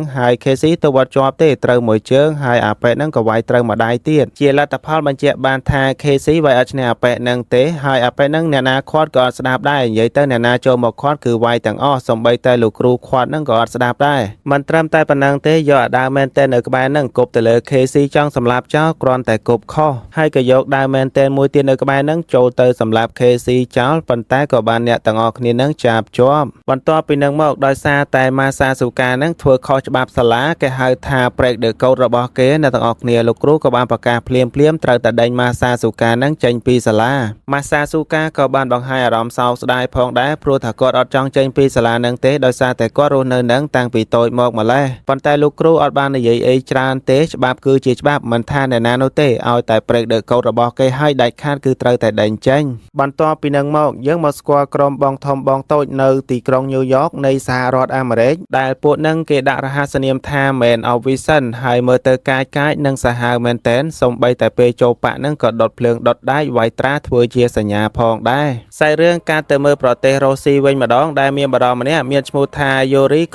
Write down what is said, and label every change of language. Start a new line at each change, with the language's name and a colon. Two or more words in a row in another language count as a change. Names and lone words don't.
Khmer: ហើយ KC ទៅវត្តជាប់ទេត្រូវមួយជើងហើយអាប៉ែនឹងក៏វាយត្រូវមួយដៃទៀតជាលទ្ធផលបញ្ជាក់បានថា KC វាយអត់ឈ្នះអាប៉ែនឹងទេហើយអាប៉ែនឹងអ្នកណាខាត់ក៏អត់ស្ដាប់ដែរនិយាយទៅអ្នកណាចូលមកខាត់គឺវាយទាំងអស់សំបីតែលោកគ្រូខាត់នឹងក៏អត់ស្ដាប់ដែរមិនត្រឹមតែប៉ុណ្ណឹងទេយកអាដាវមែនតែននៅក្បែរនឹងគ ប់ទៅលើ KC ចង់សម្លាប់ចោលគ្រាន់តែគប់ខុសហើយក៏យកដាវមែនតែនមួយទៀតនៅក្បែរនឹងចូលទៅសម្លាប់ KC ចោលប៉ុន្តែក៏បានអ្នកទាំងអស់គ្នានឹងចាប់ជាប់បន្ទាប់ពីនឹងមកដោយសារតែម៉ាសាស៊ូកានឹងធ្វើខុសច្បាប់សាលាគេ ហៅថា
English: break the code
Khmer: របស់គេអ្នកទាំងអស់គ្នាលោកគ្រូក៏បានប្រកាសភ្លាមត្រូវតែដេញម៉ាសាស៊ូកានឹងចេញពីសាលាម៉ាសាស៊ូកាក៏បានបង្ហាញអារម្មណ៍សោកស្ដាយផងដែរ ព្រោះថាគាត់អត់ចង់ចេញពីសាលានឹងទេដោយសារតែគាត់រស់នៅនឹងតាំងពីតូចមកម្លេះប៉ុន្តែលោកគ្រូអត់បាននិយាយអីច្រើន ទេច្បាប់គឺជាច្បាប់មិនថាអ្នកណានោះទេឲ្យតែ
English: break the code
Khmer: របស់គេឲ្យដាច់ខាតគឺត្រូវតែដេញចេញបន្ទាប់ពីនឹងមកយើងមកស្គាល់ក្រុមបងធំបងតូចនៅទីក្រុងញូវយ៉កនៃសហរដ្ឋអាមេរិកដែលពួកនឹងគេដាក់រហស្សនាមថា Man of Vision ហើយមើលទៅកាចនិងសាហាវមែនតែនសូម្បីតែពេលចូលប៉ាក់នឹងក៏ដុតភ្លើងដុតដែកវាយត្រាធ្វើជាសញ្ញាផងដែរសាច់រឿងការទៅមើលប្រទេសរុស្ស៊ីវិញម្ដងដែលមានបារម្ភម្នាក់មានឈ្មោះថាយូរីគ្លីមី